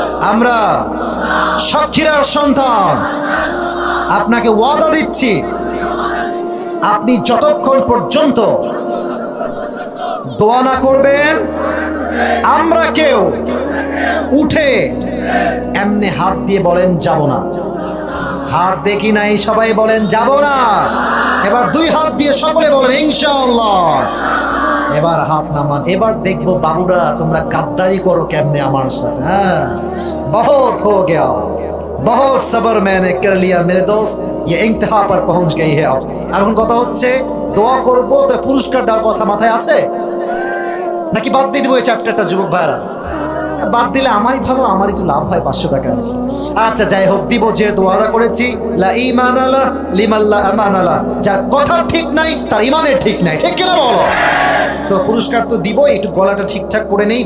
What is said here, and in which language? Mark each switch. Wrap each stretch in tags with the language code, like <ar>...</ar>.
<bn>আমরা সাতক্ষীরার সন্তান, আপনাকে ওয়াদা দিচ্ছি, আপনি যতক্ষণ পর্যন্ত দোয়া না করবেন আমরা কেউ উঠে এমনি হাত দিয়ে বলেন যাব না। হাত দেখি নাই, সবাই বলেন যাব না। এবার 2 হাত দিয়ে সকলে বলেন ইনশাআল্লাহ। এবার হাত নামান। এবার দেখবো বাবুরা তোমরা গাদ্দারি করো কেমনে আমার সাথে।</bn> <hi>হ্যাঁ, বহুত হো গয়া, বহুত সবর मैंने कर लिया मेरे दोस्त, ये इंतहा पर पहुंच गई है अब।</hi> <bn>এখন কথা হচ্ছে দোয়া করব তো পুরস্কার দেওয়ার কথা মাথায় আছে নাকি বাদ দিয়ে দিব এই চ্যাপ্টারটা যুবক ভাইরা? বাদ দিলে আমারই ভালো, আমার একটু লাভ হয় 500 টাকা। আচ্ছা যাই হোক, দিব যে দোয়াটা করেছি,</bn> <ar>লা ঈমান আলা লিমান লা আমান আলা।</ar> <bn>যার কথা ঠিক নাই তার ইমানের ঠিক নাই। ঠিক কিনা বলো? তো পুরস্কার তো দিব, একটু গলাটা ঠিকঠাক করে নেই।</bn>